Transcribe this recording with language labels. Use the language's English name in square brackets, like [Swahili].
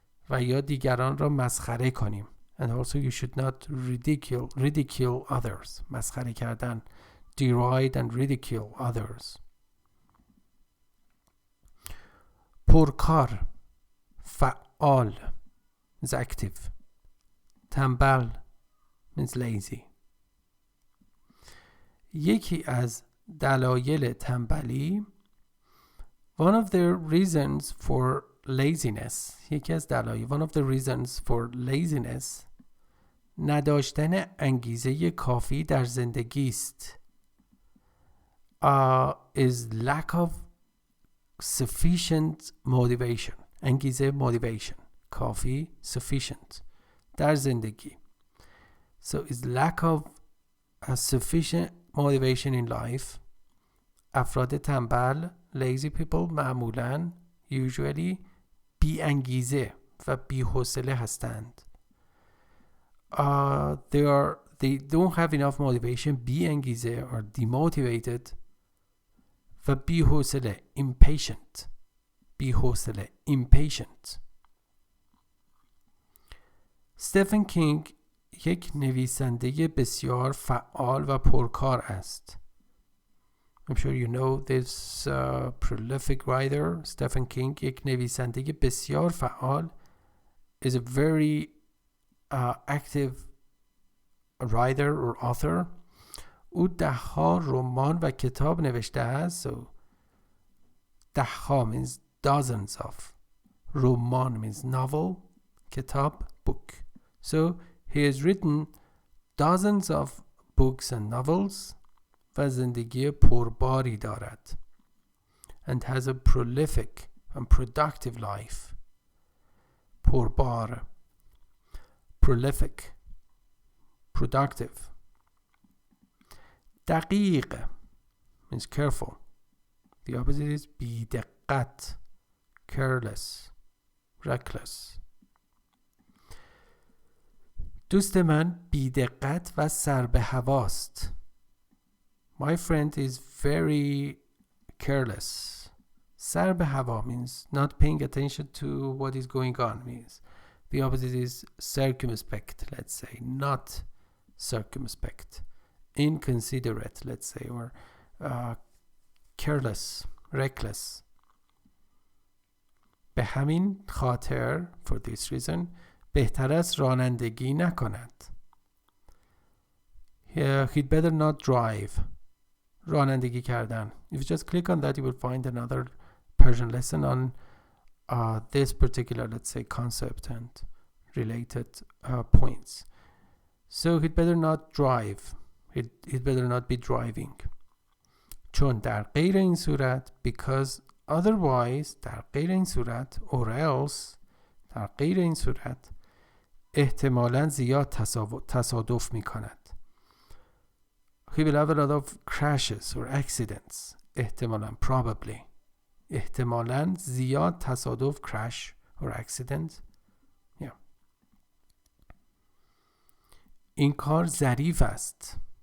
[Persian] و یا دیگران را مسخره کنیم. [English] And also you should not ridicule others. [Persian] مسخره کردن. [English] Deride and ridicule others. [Persian] پرکار. فعال. [English] is active. تنبل means lazy. [Persian] یکی از دلایل تنبلی, [English] one of the reasons for laziness, [Persian] یکی از دلایل, one of the reasons for laziness, نداشتن انگیزه کافی در زندگی است. [English] Is lack of sufficient motivation. [Persian] انگیزه motivation. کافی sufficient. در زندگی. [English] So is lack of a sufficient motivation in life. [Persian] افراد تنبل [English] lazy people [Persian] معمولاً usually بی انگیزه و بی حوصله هستند. [English] They don't have enough motivation. [Persian] بی انگیزه [English] or demotivated [Persian] و بی حوصله impatient. بی حوصله impatient. استفن کینگ یک نویسنده بسیار فعال و پرکار است. [English] I'm sure you know this prolific writer, Stephen King. [Persian] یک نویسنده بسیار فعال [English] is a very active writer or author. [Persian] او 10 رمان و کتاب نوشته است. [English] So 10 means dozens of. رمان means novel. کتاب book. So he has written dozens of books and novels. [Persian] و زندگی پرباری دارد. [English] And has a prolific and productive life. پربار. Prolific. Productive. دقیق means careful. The opposite is بی‌دقت. Careless. Reckless. [Persian] دوست من بی‌دقت و سر به هواست. [English] My friend is very careless. سر به هوا means not paying attention to what is going on. Means the opposite is circumspect, let's say. Not circumspect. Inconsiderate, let's say. Or careless, reckless. [Persian] به همین خاطر, [English] for this reason, [Persian] بهتر است رانندگی نکند. [English] He'd better not drive. [Persian] رانندگی کردن. [English] If you just click on that, you will find another Persian lesson on this particular, let's say, concept and related points. So he'd better not drive. He'd better not be driving. [Persian] چون در غیر این صورت, [English] because otherwise, [Persian] در غیر این صورت, [English] or else, [Persian] در غیر این صورت, احتمالاً زیاد تصادف می کند. [English] He will have a lot of crashes or accidents. احتمالاً, probably. [Persian] احتمالاً زیاد تصادف, [English] crash or accident. Yeah. [Persian] این کار ظریف است.